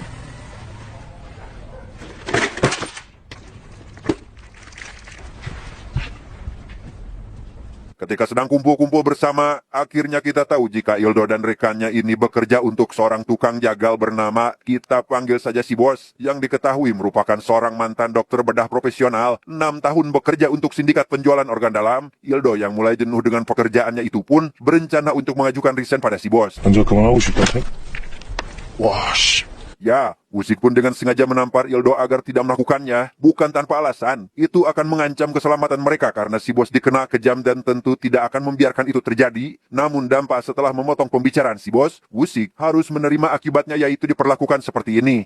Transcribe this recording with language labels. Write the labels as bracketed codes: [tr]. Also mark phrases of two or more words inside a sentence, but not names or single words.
[id] Ketika sedang kumpul-kumpul bersama, akhirnya kita tahu jika Ildo dan rekannya ini bekerja untuk seorang tukang jagal bernama, kita panggil saja si Bos, yang diketahui merupakan seorang mantan dokter bedah profesional, 6 tahun bekerja untuk sindikat penjualan organ dalam. Ildo yang mulai jenuh dengan pekerjaannya itu pun berencana untuk mengajukan resign pada si Bos. [ko] 먼저 그만하고 싶다. 와, 씨. [id] Ya, Wusik pun dengan sengaja menampar Ildo agar tidak melakukannya, bukan tanpa alasan. Itu akan mengancam keselamatan mereka karena si Bos dikenal kejam dan tentu tidak akan membiarkan itu terjadi. Namun dampak setelah memotong pembicaraan si Bos, Wusik harus menerima akibatnya, yaitu diperlakukan seperti ini.